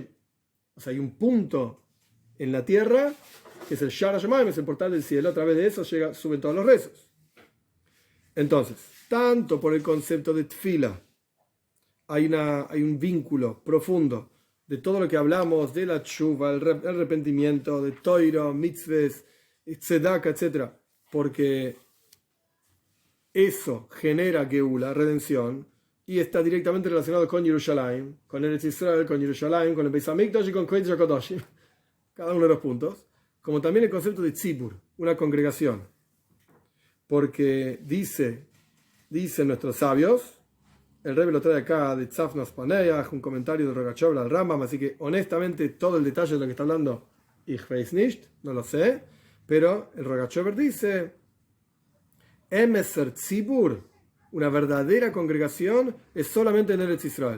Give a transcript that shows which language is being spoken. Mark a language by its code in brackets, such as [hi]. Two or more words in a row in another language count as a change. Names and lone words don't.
[es] O sea, hay un punto en la tierra que es el [he] שער השמים, [es] es el portal del cielo. A través de eso suben todos los rezos. Entonces, tanto por el concepto de tfila, hay un vínculo profundo de todo lo que hablamos de la tshuva, el arrepentimiento, de [he] תורה מצוות צדקה, [es] etc. Porque eso genera geula, redención, y está directamente relacionado con Jerusalén, con [he] ארץ ישראל, [es] con Jerusalén, con el [he] בית המקדש [es] y con [he] קודש הקדשים, [es] cada uno de los puntos, como también el concepto de tzibur, una congregación, porque dicen nuestros sabios, el Rebbe lo trae acá de Tzafnas Paneach, un comentario de Rogachover al Rambam, así que honestamente todo el detalle de lo que está hablando, [de] ich weiß nicht, [es] no lo sé, pero el Rogachover dice, [yi] אמתער ציבור, [es] una verdadera congregación, es solamente en [he] ארץ ישראל.